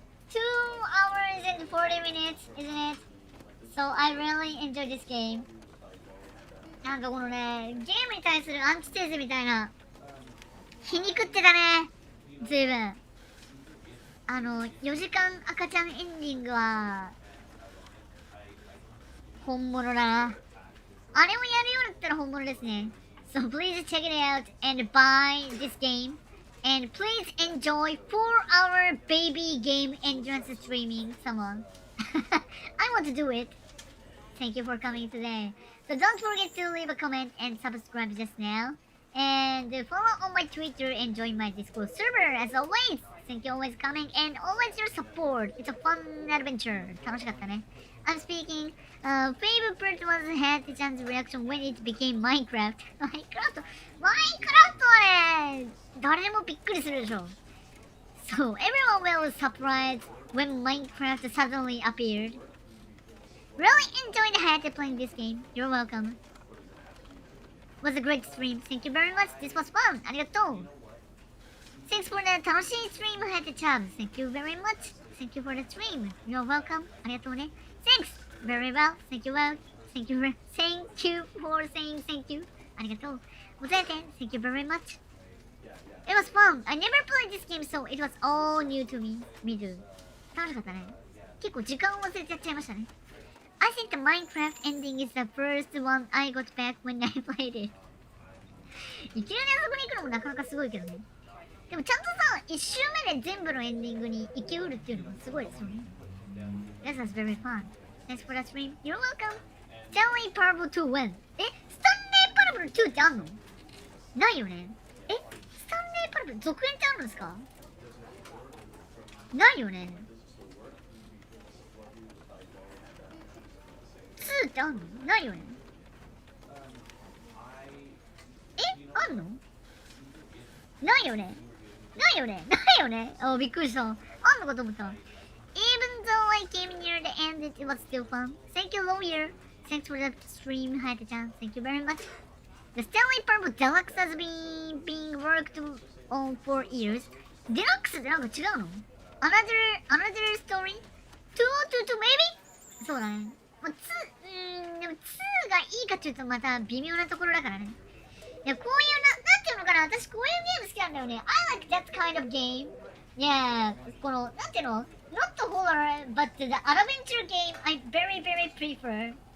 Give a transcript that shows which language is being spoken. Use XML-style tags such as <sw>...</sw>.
<en>2 hours and 40 minutes, isn't it? So I really enjoyed this game.</en> <ja>なんかこのね、ゲームに対するアンチテーゼみたいな皮肉ってたね。ずいぶん。 4時間赤ちゃんエンディングは本物だな。あれをやるようだったら本物ですね。</ja> <en>So please check it out and buy this game. And please enjoy 4-hour baby game entrance streaming, someone. I want to do it. Thank you for coming today. So don't forget to leave a comment and subscribe just now. And follow on my Twitter and join my Discord server as always. Thank you always coming and always your support. It's a fun adventure.</en> <ja>楽しかったね.</ja> <en>I'm speaking. Favorite part was Hayate-chan's reaction when it became Minecraft.</en> <ja>Minecraft はね、誰でもびっくりするでしょ。</ja> <en>So everyone was surprised when Minecraft suddenly appeared. Really enjoyed Hayate playing this game. You're welcome. Was a great stream. Thank you very much. This was fun.</en> <ja>ありがとう.</ja> <en>Thanks for the 楽しい stream, Hayate-chan. Thank you very much. Thank you for the stream. You're welcome.</en> <ja>ありがとうね.</ja> <en>Thanks. Very well. Thank you well. Thank you for saying thank you.</en> <ja>ありがとう.ございて.</ja> <en>Thank you very much. It was fun. I never played this game, so it was all new to me. Me too.</en> <ja>楽しかったね。結構時間を忘れちゃっちゃいましたね。</ja> <en>I think the Minecraft ending is the first one I got back when I played it.</en> <ja>いきなりあそこに行くのもなかなかすごいけどね。でもちゃんとさ、1周目で全部のエンディングに行きうるっていうのもすごいですよね。</ja> <en>That was very fun. Thanks for the stream. You're welcome. Stanley Parable 2 when?</en> <ja>え、スタンレーパラブル2ってあんの？ないよね。え、スタンレーパラブル続編ってあるんですか？ないよね。 2ってあんの？ないよね。え、あんの？ないよね。ないよね。ないよね。あ、びっくりした。あんのかと思った。</ja> <en>Even though I came near the end, it was still fun. Thank you, lawyer. Thanks for the stream, Hayate-chan. Thank you very much. The Stanley Parable Deluxe has been being worked on for years.</en> <ja>Deluxe ってなんか違うの？</ja> <en>Another story? 202 maybe?</en> <ja>そうだね。まあ、でも2がいいかっていうとまた微妙なところだからね。いや、こういうなんていうのかな、私こういうゲーム好きなんだよね。</ja> <en>I like that kind of game. Yeah,</en> <ja>この、なんていうの？</ja> <en>Not the horror, but the adventure game I very prefer.</en>